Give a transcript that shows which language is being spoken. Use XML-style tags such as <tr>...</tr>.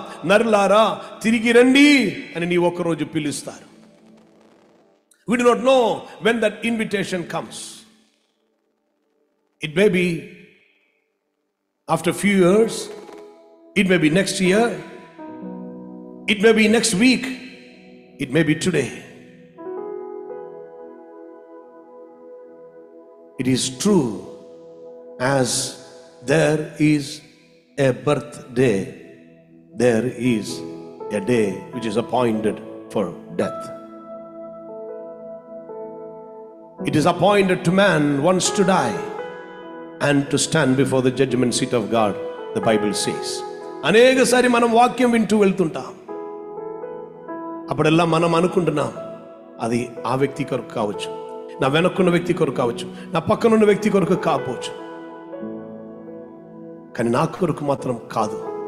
<te>నరులారా తిరిగి రండి అని నీ ఒకరోజు పిలుస్తారు.</te> <en>We do not know when that invitation comes. It may be after a few years, it may be next year, it may be next week, it may be today. It is true, as there is a birthday, there is a day which is appointed for death. It is appointed to man once to die and to stand before the judgment seat of God, the Bible says.</en> <te>అనేకసారి మనం వాక్యం వింటూ వెళ్తుంటాం. అప్పుడెల్లా మనం అనుకుంటున్నాం అది ఆ వ్యక్తి కొరకు కావచ్చు, నా వెనక్కున్న వ్యక్తి కొరకు కావచ్చు, నా పక్కనున్న వ్యక్తి కొరకు కావచ్చు, కానీ నా కొరకు మాత్రం కాదు.</te>